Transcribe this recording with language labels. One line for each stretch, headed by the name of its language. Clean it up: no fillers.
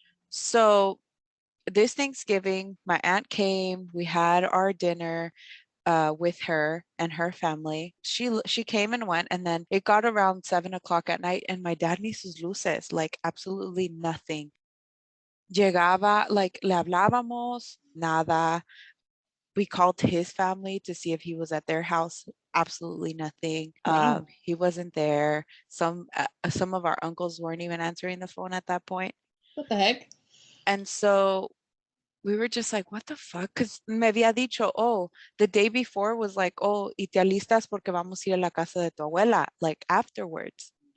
English: So this Thanksgiving, my aunt came. We had our dinner with her and her family. She came and went, and then it got around 7 o'clock at night, and my dad
Spanish: ni sus luces,
English: like absolutely nothing.
Spanish: Llegaba, like le hablábamos, nada.
English: We called his family to see if he was at their house. Absolutely nothing. wow, He wasn't there. Some of our uncles weren't even answering the phone at that point. what the heck? And so we were just like, what the fuck? Because
Spanish: me había dicho, oh,
English: the day before was like,
Spanish: oh, y te alistas porque vamos a ir a la casa de tu abuela,
English: like afterwards.